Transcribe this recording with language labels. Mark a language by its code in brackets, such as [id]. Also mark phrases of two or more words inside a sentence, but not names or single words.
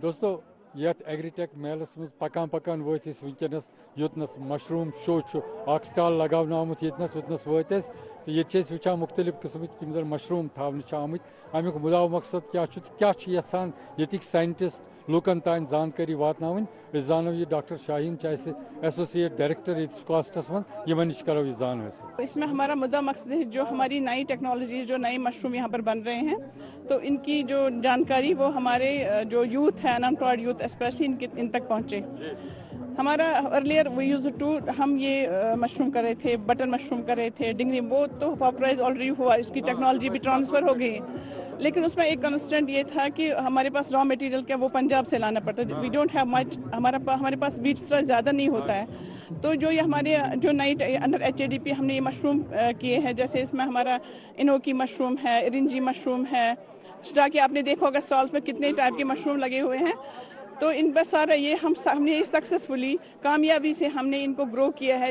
[ks] دوستو یتھ ایگریٹیک میلس مز پکان پکان وٲتۍ أسۍ وٕنکیٚنس یوٚتنس مشروٗم شو چھُ اکھ سٹال لگاونہٕ آمُت ییٚتنس وٕتنس وٲتۍ أسۍ تہٕ ییٚتہِ چھِ أسۍ وٕچھان مختلف قٕسمٕکۍ یِم زن مشروٗم تھاونہٕ چھِ آمٕتۍ امیُک مُدا مقصد کیاہ چھُ تہٕ کیاہ چھِ یژھان ییٚتِکۍ ساینٹسٹ لوٗکن تانۍ زانکٲری واتناوٕنۍ أسۍ زانو یہ ڈاکٹر شاہین چھِ اَسہِ [en] associate director [ks] ییٚتہِ سکاسٹس منٛز یِمن نِش کرو یہ زان حٲصِل. [ur] اس میں ہمارا مدعا مقصد ہے جو ہماری نئی ٹیکنالوجی جو نئے مشروم یہاں پر بن رہے ہیں تو ان کی جو جانکاری وہ ہمارے جو یوتھ ہے [en] unemployed youth especially [ur] ان تک پہنچے. ہمارا [en] earlier we used to [ur] ہم یہ مشروم کر رہے تھے [en] button mushroom [ur] کر رہے تھے ڈنگری وہ تو [en] popularize already [ur] ہوا اس کی ٹیکنالوجی بھی ٹرانسفر ہو گئی لیکن اس میں ایک کنسٹنٹ یہ تھا کہ ہمارے پاس [en] raw material [ur] کیا وہ پنجاب سے لانا پڑتا ہے. [en] we don't have much [ur] ہمارے پاس بیج زیادہ نہیں ہوتا ہے تو جو یہ ہمارے جو نئی انڈر HADP ہم نے یہ مشروم کیے ہیں جیسے اس میں ہمارا انوکی مشروم ہے ارنجی مشروم ہے تاکہ آپ نے دیکھا ہوگا اسٹالس میں کتنے ٹائپ کے مشروم لگے ہوئے ہیں تو ان پر سارا یہ ہم نے سکسیسفلی کامیابی سے ہم نے ان کو گرو کیا ہے.